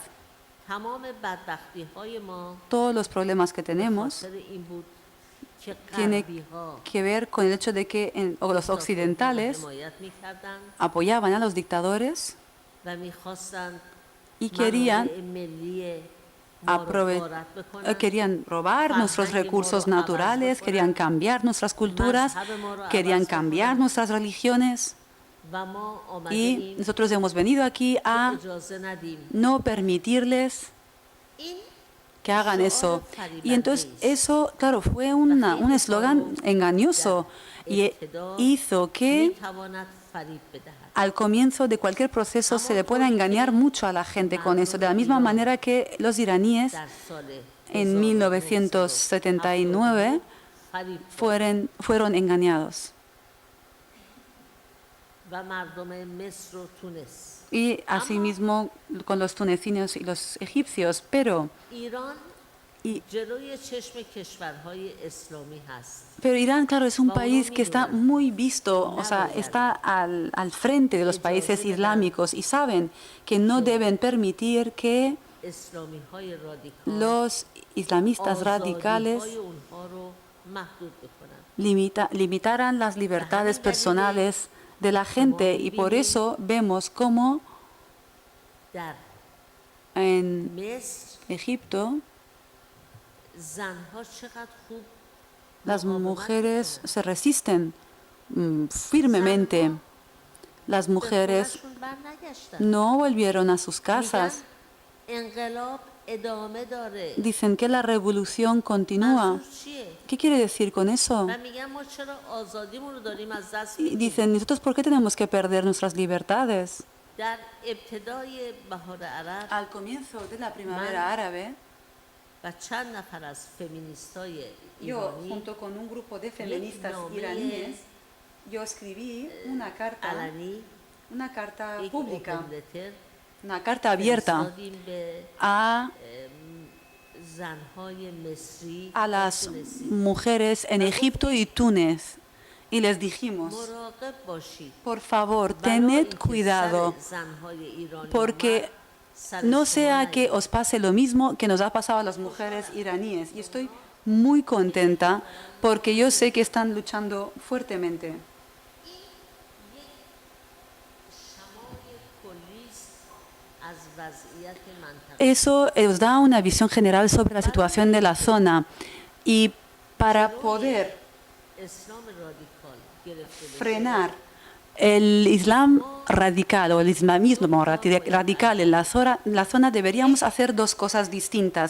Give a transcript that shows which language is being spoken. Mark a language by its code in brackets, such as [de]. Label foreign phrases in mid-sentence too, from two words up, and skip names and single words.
[fa] تمام بدبختی های ما [es] todos los problemas que tenemos [fa] خاطر این بود که [es] tiene [fa] غربی ها [es] que ver con el hecho de que los occidentales [fa] حمایت می‌کردند [es] apoyaban a los dictadores [fa] و می‌خواستند [es] y querían, [fa] منابع ملی ما رو غارت بکنند. [es] querían robar nuestros recursos naturales, querían cambiar nuestras culturas, querían cambiar nuestras religiones. [fa] و ما [es] Y [fa] آمدیم [es] nosotros hemos venido aquí a [fa] اجازه ندیم [es] no permitirles [fa] این [es] que hagan eso. Y entonces eso, claro, fue un eslogan engañoso y hizo que [fa] می‌تواند فریب بدهد. [es] al comienzo de cualquier proceso se le pueda engañar mucho a la gente con eso. De la misma manera que los iraníes [fa] در سال [es] en 1979 [fa] فریب [es] fueron engañados. [fa] و مردم مصر و تونس [es] Y asimismo con los tunecinos y los egipcios. Pero [fa] ایران [es] Y- [fa] جلوی چشم کشورهای اسلامی هست. [es] Irán, claro, es un país que está muy visto, o sea, está al frente de los países islámicos y saben que no deben permitir que [fa] اسلامی‌های رادیکال [es] los islamistas radicales [fa] آزادی‌های اونها رو محدود بکنند. [es] limitaran las libertades personales de la gente y por eso vemos cómo [fa] در [es] en [fa] مصر [es] Egipto [fa] زنها چقدر خوب [es] las [fa] مقاومت [es] mujeres [fa] می‌کنند. [es] se resisten firmemente. Las [fa] به [es] mujeres [fa] خونه‌شون برنگشتن. [es] no volvieron a sus casas. [fa] میگن انقلاب ادامه داره. [es] Dicen que la revolución continúa. [fa] منظور چیه؟ [es] ¿Qué quiere decir con eso? [fa] و میگن ما چرا آزادیمون رو داریم از دست [es] Y [fa] میدیم؟ [es] dicen, ¿nosotros por qué tenemos que perder nuestras libertades? [fa] در ابتدای بهار عرب [es] Al comienzo de la primavera árabe, [fa] و چند نفر از فمینیستای [es] yo, [fa] ایرانی [es] junto con un grupo de feministas [fa] نامه [es] iraníes, yo escribí una carta [fa] علنی [es] una carta [fa] یک [es] pública, [en] open letter [es] una carta abierta [fa] فرستادیم به [es] a [fa] زنهای مصری [es] a [fa] و [es] las [fa] تونسی [es] mujeres en Egipto y Túnez y les dijimos, [fa] مراقب باشید [es] por favor, [fa] برای [es] tened [fa] اینکه [es] cuidado, [fa] سر زنهای ایرانی [es] porque [fa] اومد، سر [es] no [fa] شما [es] sea que [fa] نیاد. [es] os pase lo mismo que nos ha pasado a las mujeres iraníes. Y estoy muy contenta porque yo sé que están luchando fuertemente. [fa] شمای کلیست از وضعیت منطقه. [es] Eso os da una visión general sobre la situación de la zona. Y para poder [fa] اسلام رادیکال گرفته بشه، [es] frenar el Islam radical o el islamismo radical en la zona deberíamos hacer dos cosas distintas.